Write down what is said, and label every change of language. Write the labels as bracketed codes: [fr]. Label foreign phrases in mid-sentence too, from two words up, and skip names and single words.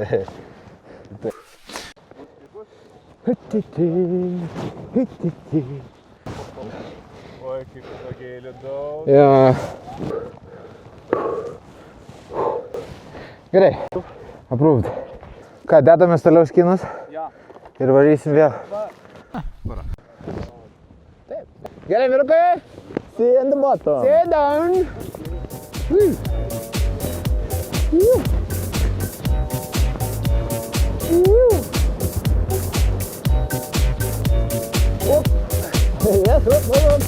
[lt] Oi, kaip tokiai liūdau. Jo. Gerai. [en] Approved. [lt] Ką, dedamės toliau skinus? Jo. Ir varysim vėl. Taip. Gerai, vyrukai. [en] See in the bottom. Sit down. Yes, up.